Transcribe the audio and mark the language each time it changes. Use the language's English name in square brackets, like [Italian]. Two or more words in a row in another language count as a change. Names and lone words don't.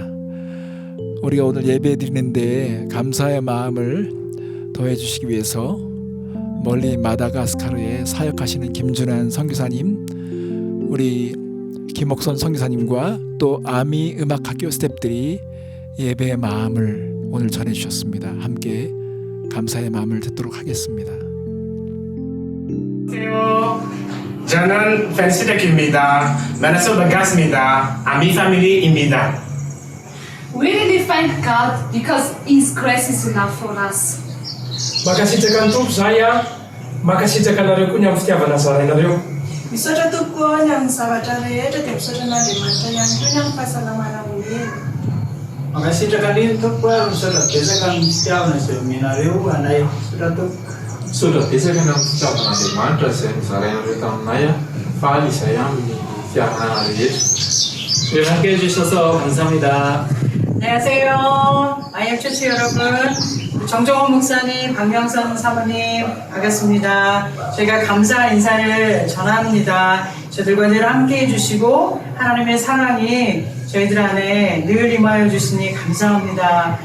[Korean] 우리가 오늘 예배 드리는데 감사의 마음을 더해 주시기 위해서 멀리 마다가스카르에 사역하시는 김준환 선교사님, 우리 김옥선 선교사님과 또 아미 음악학교 스태프들이 예배의 마음을 오늘 전해 주셨습니다. 함께 감사의 마음을 듣도록 하겠습니다. 안녕하세요. 저는 펜시덱입니다. 만나서 반갑습니다. 아미 패밀리입니다. [English] We really thank God because His grace is enough for us. [Malagasy] Makasitrakan Tompo saya, makasitrakanareo koa ny amin'ny fitiavana zarainareo. Misaotra tokoa ny amin'ny zavatra rehetra dia misaotra n'Andriamanitra ihany koa ny amin'ny fahasalamana olombelona. Makasitraka ny Tompo ary misaotra betsaka amin'ny fitiavana izay omenareo anay. Misaotra Tompo. Misaotra betsaka ny amin'ny fitiavan'Andriamanitra izay nizarainareo taminay, faly izay amin'ny fitiavana rehetra. [Korean] 함께해 주셔서 감사합니다. 안녕하세요. IMCC 여러분. 정종원 목사님, 박명선 사모님 반갑습니다. 저희가 감사 인사를 전합니다. 저희들과 늘 함께해 주시고 하나님의 사랑이 저희들 안에 늘 임하여 주시니 감사합니다.